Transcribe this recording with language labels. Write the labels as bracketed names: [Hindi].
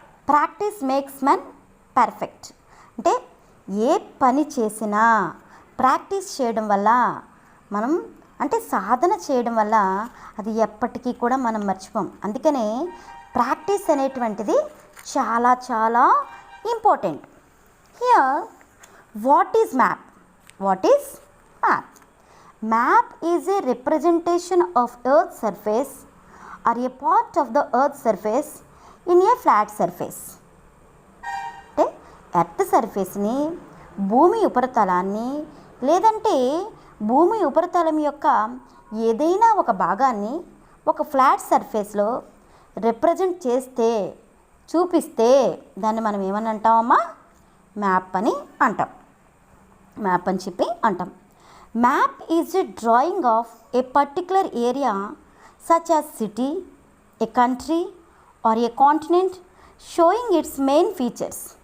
[English] Practice makes men perfect. [Telugu] అంటే ఏ పని చేసినా ప్రాక్టీస్ చేయడం వల్ల మనం అంటే సాధన చేయడం వల్ల అది ఎప్పటికీ కూడా మనం మర్చిపోం. అందుకనే ప్రాక్టీస్ అనేటువంటిది చాలా చాలా important. [English] Here what is map? What is map? Map is a representation of Earth's surface or a part of the Earth's surface in a flat surface. [Telugu] అంటే ఎర్త్ సర్ఫేస్ని, భూమి ఉపరితలాన్ని లేదంటే భూమి ఉపరితలం యొక్క ఏదైనా ఒక భాగాన్ని ఒక ఫ్లాట్ సర్ఫేస్లో రిప్రజెంట్ చేస్తే, చూపిస్తే దాన్ని మనం ఏమని అంటామమ్మా? మ్యాప్ అని అంటాం. మ్యాప్ అని చెప్పి అంటాం. [English] Map is a drawing of a particular area such as city, a country or a continent showing its main features.